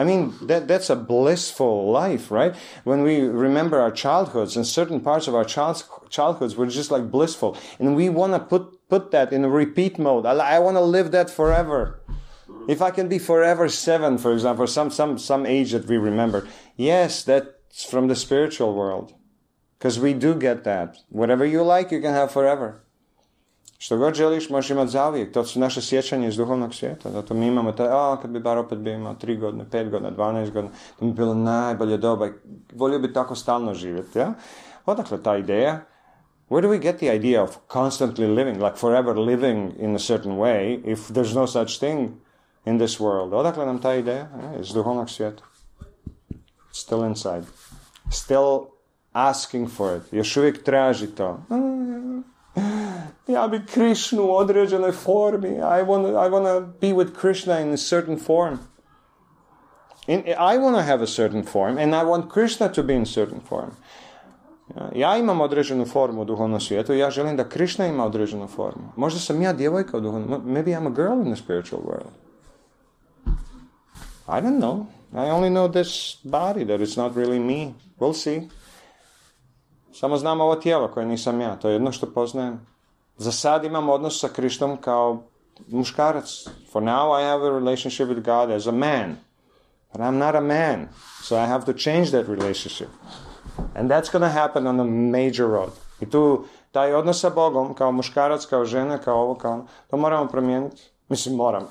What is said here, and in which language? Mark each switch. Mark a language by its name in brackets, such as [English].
[English] I mean, that's a blissful life, right? When we remember our childhoods, and certain parts of our childhoods were just like blissful, and we want to put that in a repeat mode. I want to live that forever. If I can be forever 7, for example, some age that we remember, yes, that's from the spiritual world. Because we do get that. Whatever you like, you can have forever. [Croatian] Što god želiš, možeš imati zauvijek. To su naše sjećanje iz duhovnog svijeta. Zato mi imamo kad bi bar opet bio imao 3 godine, 5 godina, 12 godina, to bi bilo najbolje doba. Volio bi tako stalno živjeti. Ja? Odakle ta ideja? [English] Where do we get the idea of constantly living, like forever living in a certain way, if there's no such thing in this world? [Croatian] Odakle nam ta ideja? Iz duhovnog svijeta. [English] Still inside. Still asking for it. [Croatian] Još uvijek traži to. Ja bi Krishnu u određenoj formi. [English] I want to be with Krishna in a certain form. I want to have a certain form, and I want Krishna to be in a certain form. [Croatian] Ja imam određenu formu u duhovnom svijetu i ja želim da Krishna ima određenu formu. Možda sam ja djevojka u duhovnom. [English] Maybe I'm a girl in the spiritual world. I don't know. I only know this body, that it's not really me. We'll see. [Croatian] Samo znam ovo tijelo koje nisam ja. To je jedno što poznajem. Za sad imam odnos sa Krishnom kao muškarac. [English] For now I have a relationship with God as a man. But I'm not a man. So I have to change that relationship. And that's going to happen on a major road. [Croatian] I tu taj odnos sa Bogom kao muškarac, kao žena, kao ovo, kao ono, to moramo promijeniti. Mislim, moram.